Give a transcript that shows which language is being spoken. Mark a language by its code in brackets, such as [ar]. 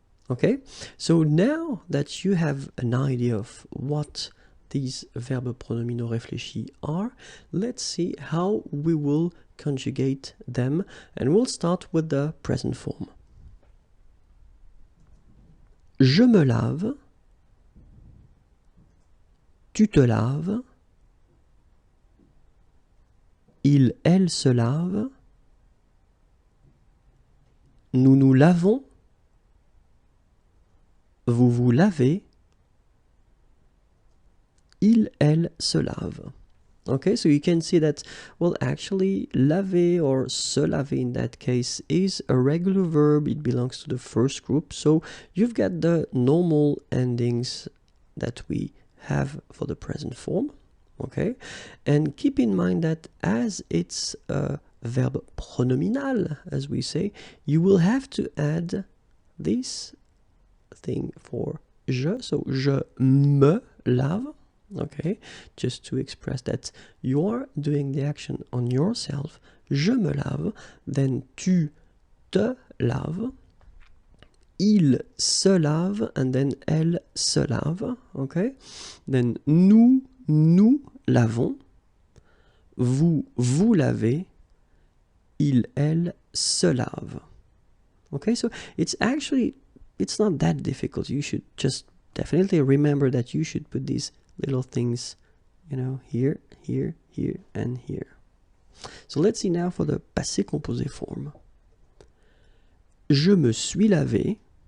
[en] Okay, so now that you have an idea of what these verbes pronominaux réfléchis are, let's see how we will conjugate them, and we'll start with the present form. [fr] Je me lave, tu te laves, il, elle se lave, nous nous lavons, vous vous lavez, il, elle se lave. [en] Okay, so you can see that, well, actually, laver or se laver in that case is a regular verb. It belongs to the first group. So you've got the normal endings that we have for the present form. Okay, and keep in mind that as it's a verb pronominal, as we say, you will have to add this thing for je. So [fr] je me lave. [en] Okay, just to express that you are doing the action on yourself. [fr] Je me lave, then tu te laves, il se lave, and then elle se lave. Okay, then nous lavons, vous vous lavez, il, elle se lave. [en] Okay, so it's not that difficult. You should just definitely remember that you should put these little things, you know, here, here, here, and here. So let's see now for the passé composé form. [fr] Je me suis lavé,